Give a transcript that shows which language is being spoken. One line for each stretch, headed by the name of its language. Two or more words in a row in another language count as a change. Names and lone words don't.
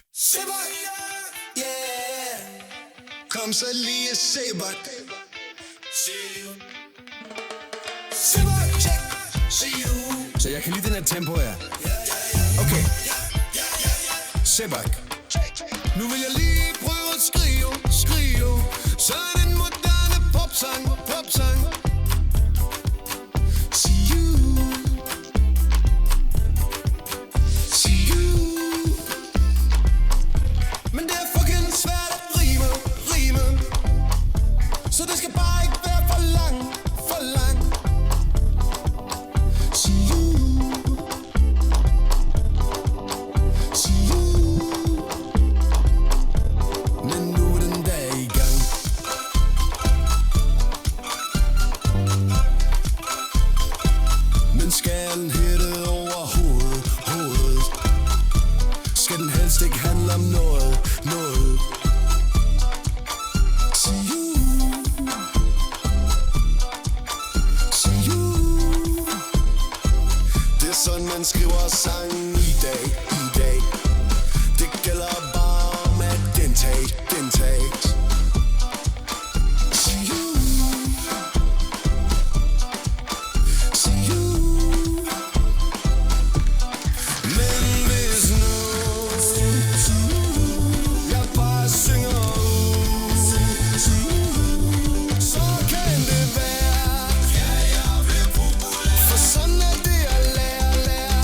Danish: Sebak, yeah. Kom så lige Sebak. Sebak, check.
English: See you.
Danish: Så jeg kan lide den her tempo her. Okay. Sebak. Nu vil jeg lige prøve at skrive sådan en moderne popsang.
English: See you.
Danish: Men det er fucking svært at rime. Så det skal bare ikke være for lang.
English: See you.
Danish: Men nu er den dag i gang. Men skal den hætte over hovedet? Skal den helst ikke handle om noget?
English: See you.
Danish: Det er sådan man skriver sangen i dag. Det gælder bare om at gentage.
English: See you.
Danish: Men hvis nu jeg bare synger ud, så kan det være, for sådan er det at lære.